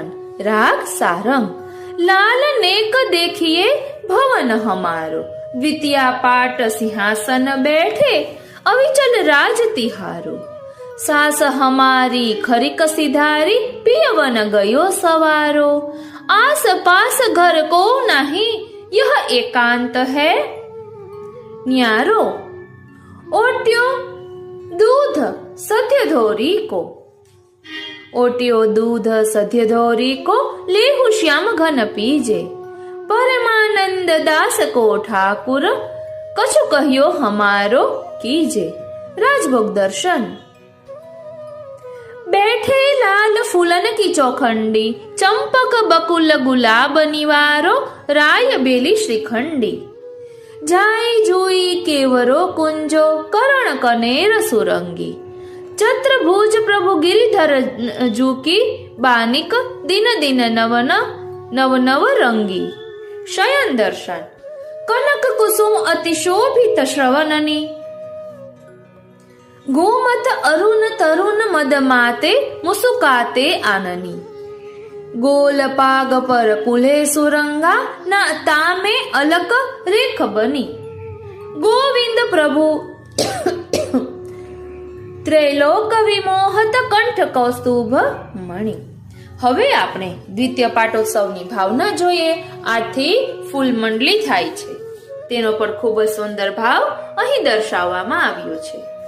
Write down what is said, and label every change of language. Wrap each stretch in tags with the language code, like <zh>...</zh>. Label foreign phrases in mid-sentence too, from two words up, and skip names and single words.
<gu>રાગ સારંગ.</gu> <bra>लाल नेक देखीए भवन हमारो, द्वितीया पाट सिंहासन बैठे अविचल राज तिहारो. सास हमारी खरीक सिधारी, पियवन गयो सवारो. आस पास घर को नहीं, यह एकांत है न्यारो. ओट्यो दूध सत्य धोरी को, ओट्यो दूध सत्य धोरी को, लेहु श्याम घन पीजे. परमानंद दास को ठाकुर, कछु कहियो हमारो कीजे. राजभोग दर्शन. बैठे लाल फूलन की चौखंडी, चंपक बकुल गुलाब निवारो, राय बेली श्रीखंडी. जाय जुई केवरो कुंजो, करण कनेर सुरंगी. चत्रभुज प्रभु गिरिधर जूकी, बानिक दिन दिन नवन नव नव रंगी. शयन दर्शन. कनक कुसुम अतिशोभित श्रवणनी, गोमत अरुण तरुण मद माते, मुसुकाते आननी. गोल पाग पर कुले सुरंगा, न तामे अलक रेख बनी. गोविंद प्रभु त्रैलोक विमोहत कंठ कौस्तुभ मणि.</bra> <gu>હવે આપણે દ્વિતીય પાટોત્સવની ભાવના જોઈએ. આથી ફૂલ મંડલી થાય છે. તેનો પણ ખૂબ જ સુંદર ભાવ અહીં દર્શાવવામાં આવ્યો છે.</gu>